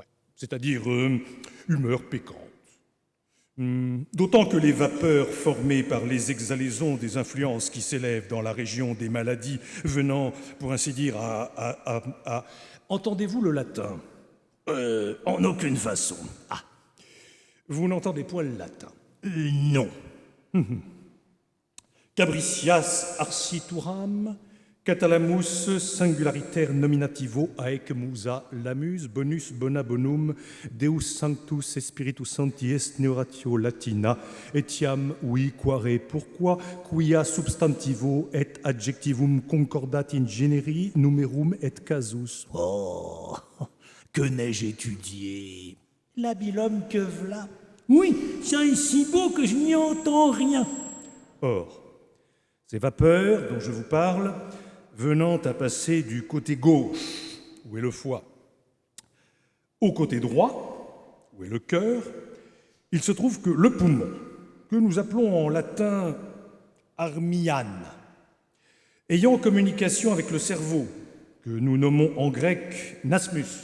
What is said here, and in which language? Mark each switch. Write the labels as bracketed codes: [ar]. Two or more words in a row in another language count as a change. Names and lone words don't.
[fr] C'est-à-dire humeurs pécantes. D'autant que les vapeurs formées par les exhalaisons des influences qui s'élèvent dans la région des maladies venant, pour ainsi dire, à... Entendez-vous le latin? En aucune façon. Ah, Vous n'entendez point le latin. non. [la] Cabricias arcituram, catalamus singulariter nominativo aec musa lamus bonus bona bonum Deus sanctus et spiritus sancti est neoratio latina etiam oui quare pourquoi quia substantivo et adjectivum concordat in generi numerum et casus. [fr] Oh, que n'ai-je étudié? L'habile homme que v'là. Oui, ça est si beau que je n'y entends rien. Or, ces vapeurs dont je vous parle, venant à passer du côté gauche, où est le foie, au côté droit, où est le cœur, il se trouve que le poumon, que nous appelons en latin armiane, ayant communication avec le cerveau, que nous nommons en grec nasmus,